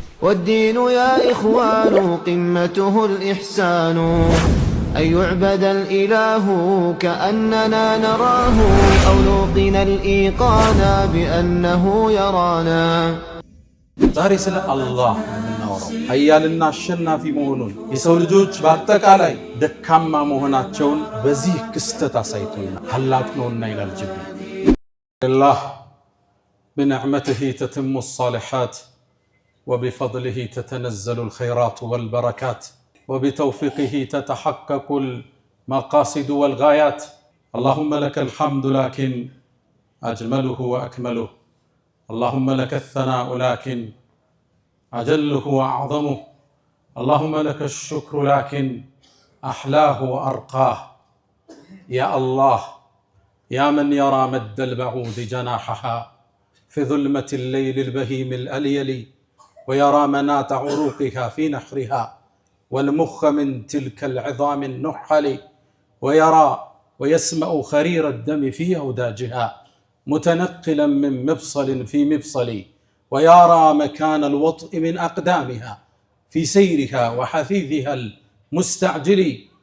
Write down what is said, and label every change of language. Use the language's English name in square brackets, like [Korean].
[Arabic] والدين يا إخوان قمته الإحسان، أن يعبد الإله كأننا نراه، أو نوقن الإيقان بأنه يرانا. [Amharic] ዛሬ ስለ አላህ የምናወራው ኃያልና አሸናፊ መሆኑን የሰው ልጆች በአጠቃላይ ደካማ መሆናቸውን በዚህ ክስተት አሳይቶናል። ታላቅ ነውና ይላል ጅብሪል። አላህ [Arabic] بنعمته تتم الصالحات وبفضله تتنزل الخيرات والبركات وبتوفيقه تتحقق المقاصد والغايات. اللهم لك الحمد لكن أجمله وأكمله، اللهم لك الثناء لكن أجله وأعظمه، اللهم لك الشكر لكن أحلاه وأرقاه. يا الله يا من يرى مد البعوض جناحها في ظلمة الليل البهيم الأليل، ويرى منات عروقها في نحرها والمخ من تلك العظام النحل، ويرى ويسمع خرير الدم في أوداجها متنقلا من مفصل في مفصل، ويرى مكان الوطء من أقدامها في سيرها وحثيثها المستعجل.